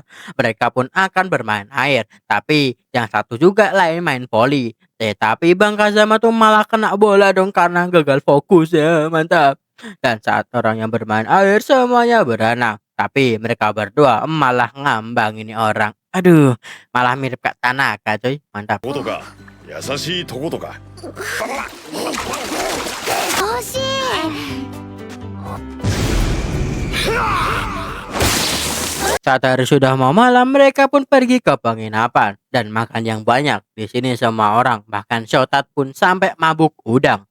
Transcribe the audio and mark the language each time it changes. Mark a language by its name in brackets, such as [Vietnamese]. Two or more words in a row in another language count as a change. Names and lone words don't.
[Indonesian] Mereka pun akan bermain air. Tapi yang satu juga lain main voli. Tapi Bang Kazama tuh malah kena bola dong karena gagal fokus ya. Mantap. Dan saat orang yang bermain air semuanya berenang. Tapi mereka berdua malah ngambang ini orang. Aduh, malah mirip Kak Tanaka coy. Mantap. [Japanese] とか優しいとことか [Indonesian] Saat hari sudah mau malam, mereka pun pergi ke penginapan dan makan yang banyak. Di sini semua orang, bahkan Shotat pun sampai mabuk udang.